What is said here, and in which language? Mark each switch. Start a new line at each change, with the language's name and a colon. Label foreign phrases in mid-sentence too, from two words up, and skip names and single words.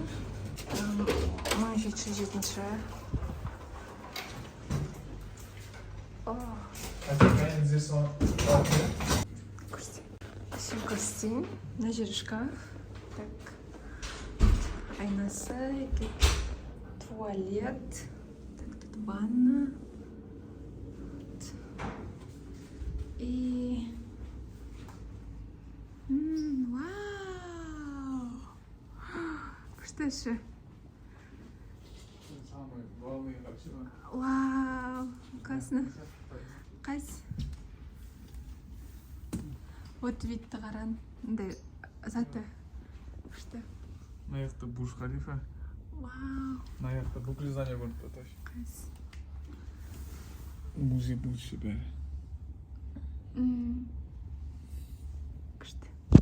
Kazakh: 1707-ші. Все көрсетейін. Мына жері шкаф. Так. Айнасы. Туалет.
Russian: Так, тут ванна. И... Вау! Что еще? Самый главный отсюда. Вау! Классно. Қайсы? Вот вид-то қаран.
Kazakh: Мындай заты. Күшті. Мына жақта Бурж Халифа. Вау! Мына жақта бүкіл здание көрініп тұр. Қайсы? Музей будущее бәрі. Күшті.